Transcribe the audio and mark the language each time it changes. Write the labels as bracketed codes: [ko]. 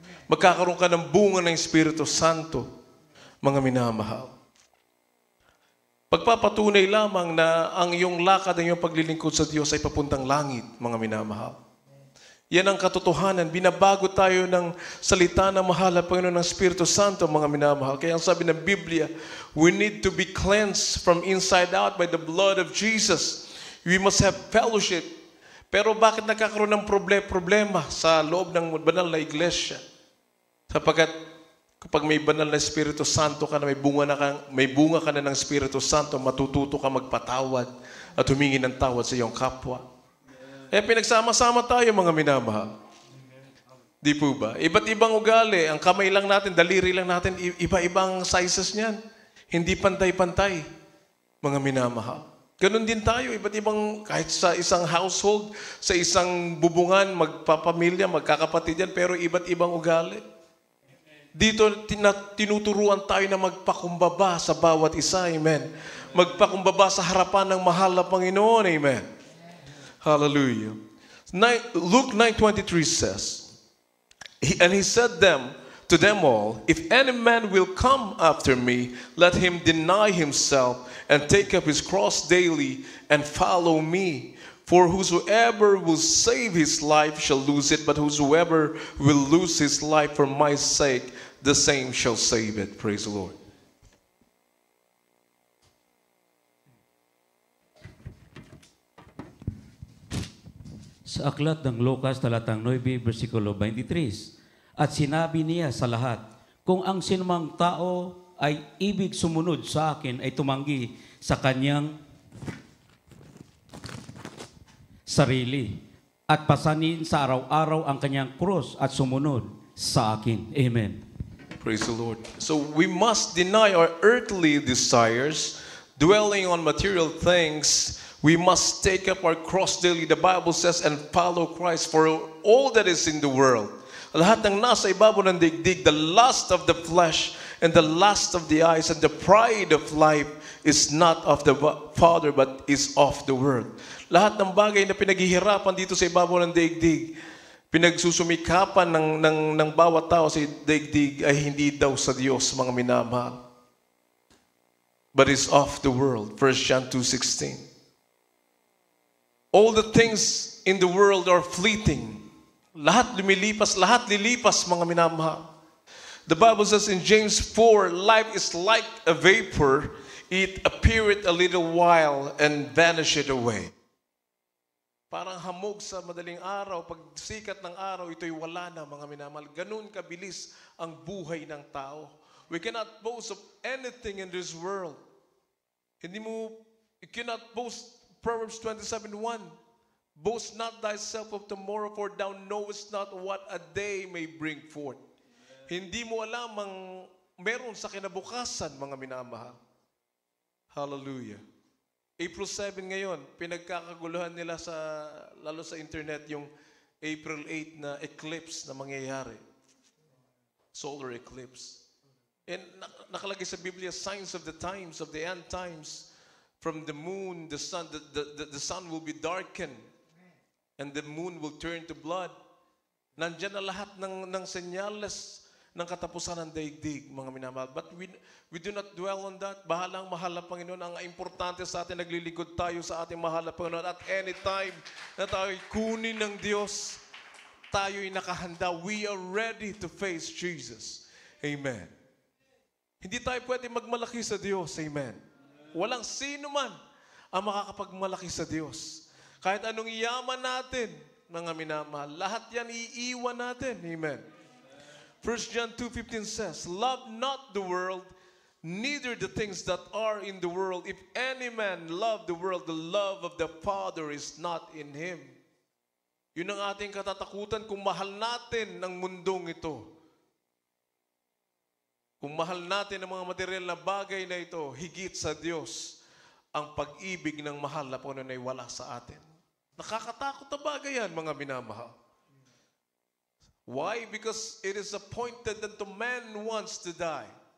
[tl] Magkakaroon ka ng bunga ng Espiritu Santo, mga minamahal. Pagpapatunay lamang na ang iyong lakad, ang iyong paglilingkod sa Diyos ay papuntang langit, mga minamahal. Yan ang katotohanan. Binabago tayo ng salita ng mahal na Panginoon ng Espiritu Santo, mga minamahal. Kaya ang sabi ng Biblia, [en] we need to be cleansed from inside out by the blood of Jesus. We must have fellowship. [tl] Pero bakit nagkakaroon ng problema sa loob ng banal na iglesia? Sapagkat kapag may banal na Espiritu Santo ka na, may bunga ka na ng Espiritu Santo, matututo ka magpatawad at humingi ng tawad sa iyong kapwa. Pinagsama-sama tayo, mga minamahal. Di po ba? Iba't ibang ugali. Ang kamay lang natin, daliri lang natin, iba-ibang sizes niyan. Hindi pantay-pantay, mga minamahal. Ganon din tayo, iba't ibang, kahit sa isang household, sa isang bubungan, magpapamilya, magkakapatid yan, pero iba't ibang ugali. Dito, tinuturuan tayo na magpakumbaba sa bawat isa. Amen. Magpakumbaba sa harapan ng mahal na Panginoon. Amen. Hallelujah. [en] Luke 9:23 says, and he said to them all, if any man will come after me, let him deny himself and take up his cross daily and follow me. For whosoever will save his life shall lose it, but whosoever will lose his life for my sake, the same shall save it. Praise the Lord. [tl] Sa aklat ng Lucas, talatang 9, versikulo 23, at sinabi niya sa lahat, kung ang sinumang tao ay ibig sumunod sa akin, ay tumanggi sa kanyang sarili at pasanin sa araw-araw ang kanyang krus at sumunod sa akin. Amen. [en] Praise the Lord. So we must deny our earthly desires, dwelling on material things. We must take up our cross daily, the Bible says, and follow Christ for all that is in the world. [tl] Lahat ng nasa ibabaw ng digdig, [en] the lust of the flesh and the lust of the eyes and the pride of life is not of the Father but is of the world. [tl] Lahat ng bagay na pinaghihirapan dito sa ibabaw ng daigdig, pinagsusumikapan ng bawat tao sa daigdig ay hindi daw sa Diyos, mga minamahal. [en] But is of the world. 1 John 2:16. All the things in the world are fleeting. [tl] Lahat lumilipas, lahat lilipas, mga minamahal. [en] The Bible says in James 4, life is like a vapor. It appeareth a little while and vanisheth away. [tl] Parang hamog sa madaling araw, pag sikat ng araw, ito'y wala na, mga minamahal. Ganun kabilis ang buhay ng tao. [en] We cannot boast of anything in this world. You cannot boast, Proverbs 27:1. Boast not thyself of tomorrow, for thou knowest not what a day may bring forth. [tl] Hindi mo alam ang meron sa kinabukasan, mga minamahal. Hallelujah. April 7 ngayon, pinagkakaguluhan nila lalo sa internet, yung April 8 na eclipse na mangyayari. Solar eclipse. [en] And [tl] nakalagay sa Biblia, [en] signs of the times, of the end times, from the moon, the sun, the sun will be darkened, and the moon will turn to blood. [tl] Nandiyan na lahat ng senyales ng katapusan ng daigdig, mga minamahal. [en] But we do not dwell on that. [tl] Bahalang mahal na Panginoon. Ang importante sa atin, naglilingkod tayo sa ating mahal na Panginoon. [en] At any time [tl] na tayo'y kunin ng Diyos, tayo'y nakahanda. [en] We are ready to face Jesus. [tl] Amen. Hindi tayo pwede magmalaki sa Diyos. Amen. Walang sino man ang makakapagmalaki sa Diyos. Kahit anong yaman natin, mga minamahal, lahat yan iiwan natin. Amen. [en] 1 John 2:15 says, love not the world, neither the things that are in the world. If any man love the world, the love of the Father is not in him. [tl] Yun ang ating katatakutan kung mahal natin ang mundong ito. Kung mahal natin ang mga material na bagay na ito, higit sa Diyos, ang pag-ibig ng mahal na Panginoon ay wala sa atin. Nakakatakot na bagay yan, mga minamahal. [en] Why? Because it is appointed that the man wants to die.